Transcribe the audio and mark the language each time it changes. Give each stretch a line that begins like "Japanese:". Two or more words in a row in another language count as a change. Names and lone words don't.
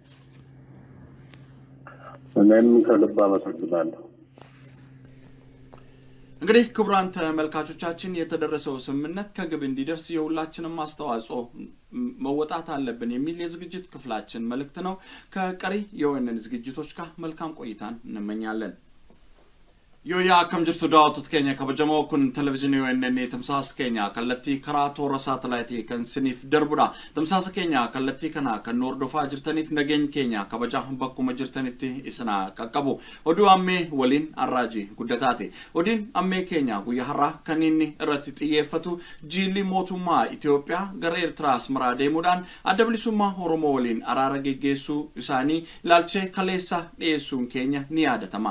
Amharic: እኔም ከልብ አመሰግናለሁ። እንግዲህ ክቡራን ተመልካቾቻችን የተደረሰው ስምምነት ከግብ እንዲደርስ የሁላችንም አስተዋጽኦ መወጣት አለብን የሚል የዝግጅት ክፍላችን መልእክት ነው። ከቀሪ የወነን ዝግጅቶች ጋር መልካም ቆይታን እንመኛለን።
Oromo: Yoya akkam jirtu daawwattoota keenya kabajamoo kun televezyiinii ONN tamsaasa keenya kallattii karaa toora saatalaayitii kan siniif darbudha. Tamsaasa keenya kallattii kana kan nu hordofaa jirtaniif nageenya keenya kabaja bakkuma jirtanitti isina qaqqabu. Oduu ammee waliin arraaji guddataati. Oduun ammee keenya guyyaa har'aa kan inni irratti xiyyeeffatu jilli mootummaa Itoophiyaa gara Eertiraas maraa deemuudhaan adda bilisummaa Oromoo waliin araara geggeessuu isaanii ilaalchisee kaleessa dhiyeessuun keenya ni yaadatama.